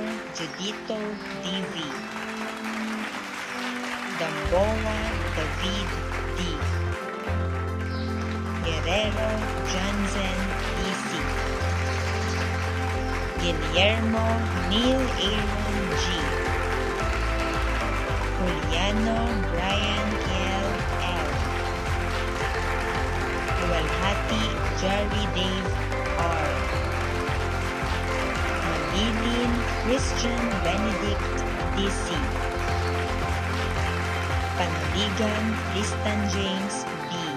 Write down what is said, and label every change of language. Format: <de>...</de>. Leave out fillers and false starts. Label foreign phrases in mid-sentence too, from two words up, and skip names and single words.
<tl>Judito DV. Gamboa David D. Guerrero Johnson DC. Guillermo Neil Aaron G. Juliano Brian Kiel L. Luwalhati Jerry Dave R. Magilin Christian Benedict DC. Panaligan Tristan James B.</tl>